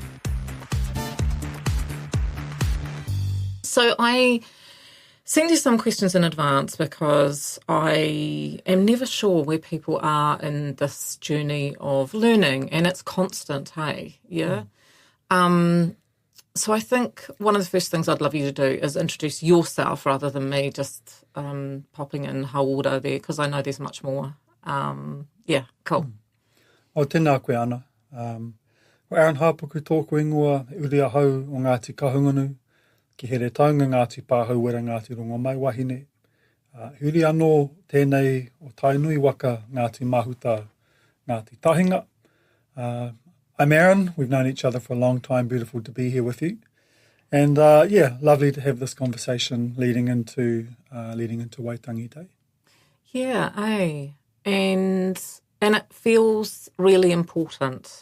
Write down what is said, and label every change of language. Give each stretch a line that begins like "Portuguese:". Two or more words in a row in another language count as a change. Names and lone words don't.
English: So I send you some questions in advance because I am never sure where people are in this journey of learning, and it's constant, hey? Yeah? So I think one of the first things I'd love you to do is introduce yourself rather than me just popping in hauora there, because I know there's much more. Yeah, cool.
Māori: O tēnā koe ana. Ko Aaron Hāpuku tōku ingoa, e uri ahau o Ngāti Kahungunu, ki here taunga Ngāti Pāhau wera Ngāti Rongomai wahine. Uri anō tēnei o tainui waka Ngāti Mahuta, Ngāti Tahinga.
English: I'm Aaron. We've known each other for a long time. Beautiful to be here with you. And lovely to have this conversation leading into Waitangi Day. Yeah, and it feels really important.